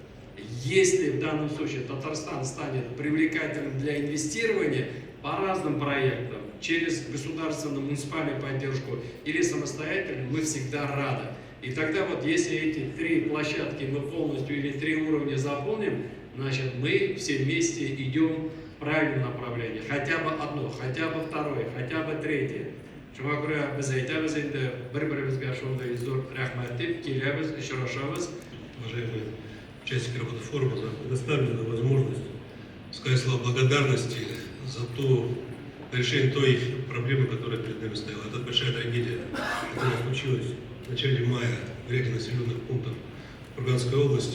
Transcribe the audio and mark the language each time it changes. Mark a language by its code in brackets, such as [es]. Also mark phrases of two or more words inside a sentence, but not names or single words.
[ru] Если в данном случае Татарстан станет привлекательным для инвестирования по разным проектам, через государственную муниципальную поддержку или самостоятельно, мы всегда рады. И тогда вот если эти три площадки мы полностью или три уровня заполним, значит, мы все вместе идем в правильном направлении. Хотя бы одно, хотя бы второе, хотя бы третье. [tt] Шуңа күрә без әйтәбез инде, бер-беребезгә шундый зур рәхмәт дип киләбез, очрашабыз. [ru] Уважаемые участники работы форума, за предоставленную возможность сказать слова благодарности за то решение той проблемы, которая перед нами стояла. Это большая трагедия, которая случилась в начале мая в ряде населенных пунктов Курганской области.